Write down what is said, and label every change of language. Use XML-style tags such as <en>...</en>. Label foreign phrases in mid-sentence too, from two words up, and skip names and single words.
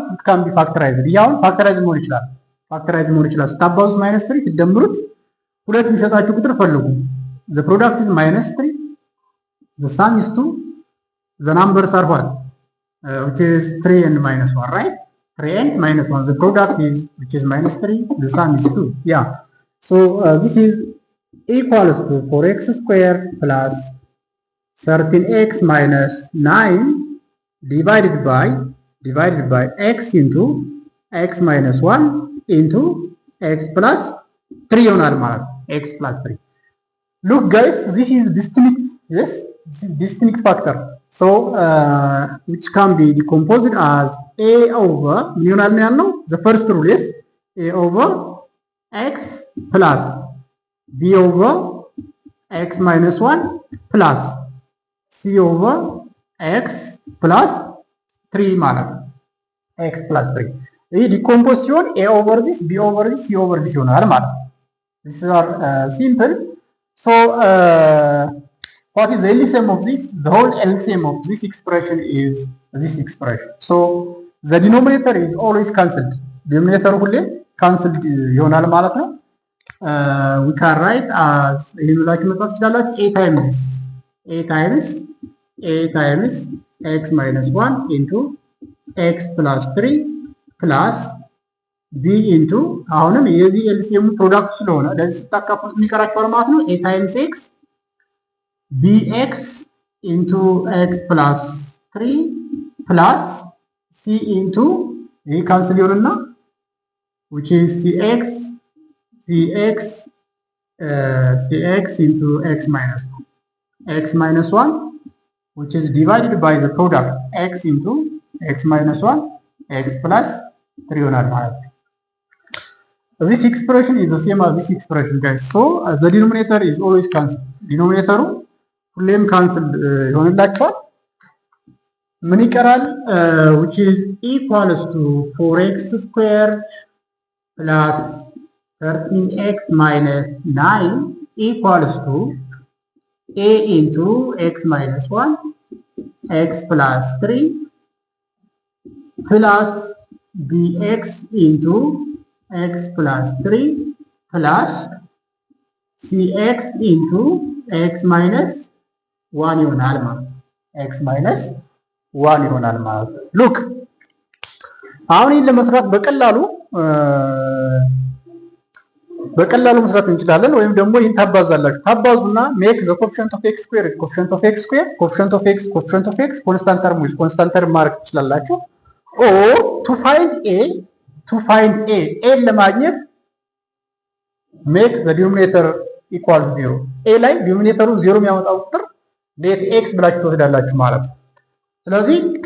<en>it can be factorized.</en> <am>ያው ፋክተራይዝ መሆን ይችላል ስታባዙት minus 3 ትደምሩት ሁለት የሚሰጣችሁ ቁጥር ፈልጉ።</am> <en>the product is minus 3 the sum is 2 the numbers are what which is 3 and minus 1 right 3 and minus 1 the product is which is minus 3 the sum is 2 yeah so this is equals to 4x square plus 13x minus 9 divided by x into x minus 1 into x plus 3</en> <am>ይሆናል ማለት</am> <en>x plus 3 look guys this is distinct factor so which can be decomposed as a over</en> <am>ይሆናል ነው ያልነው</am> <en>the first rule is a over x plus b over x minus 1 plus c over x plus 3</en> <am>ማለት ነው</am> <en>x plus 3</en> <am>ይህ ዲኮምፖዝ ሲሆን</am> <en>a over this b over this c over this</en> <am>ይሆናል ማለት ነው</am> <en>this are simple so what is the LCM of this? The whole LCM of this expression is this expression. So the denominator is always cancelled.</en> <am>Denominator ሁሌ cancelled ይሆናል ማለት ነው።</am> <en>We can write as</en> <am>ይሄን ብላችሁ መጻፍ ትችላላችሁ</am> <en>a times x minus 1 into x plus 3 plus b into</en> <am>አሁንም የዚህ LCM ፕሮዳክት ስለሆነ ለዚህ ስታካፍሉት የሚቀራችሁ ማለት ነው</am> <en>a times x bx into x plus 3 plus c into</en> <am>ይህ ካንስል ይሆንና</am> <en>which is cx into x minus 1 which is divided by the product x into x minus 1 x plus 3</en> <am>ይሆናል ማለት ነው።</am> <en>This expression is the same as this expression guys. So the denominator is always cancelled.</en> <am>denominator ሁሌም ካንስል ይሆንላችኋል። ምን ይቀራል?</am> <en>which is equals to 4x squared plus 13x minus 9 equals to a into x minus 1 x plus 3 plus bx into x plus 3 plus cx into x minus one</en> <am>ይሆናል ማለት ነው።</am> <en>x minus one</en> <am>ይሆናል ማለት ነው። ሉክ አሁን ይህን ለመስራት በቀላሉ መስራት እንችላለን። ወይም ደግሞ ይህን ታባዛላችሁ። ታባዙና</am> <en>make the coefficient of x square coefficient of x square coefficient of x coefficient of x constant term with constant term</en> <am>ማድረግ ትችላላችሁ።</am> <en>or to find a and</en> <am>ለማግኘት</am> <en>make the denominator equal zero</en> <am>ኤ ላይ ዲኖሚኔተሩ ዜሮ የሚያመጣው ቁጥር</am> <en>let x</en> <am>ብላችሁ ትወስዳላችሁ ማለት ነው። ስለዚህ</am>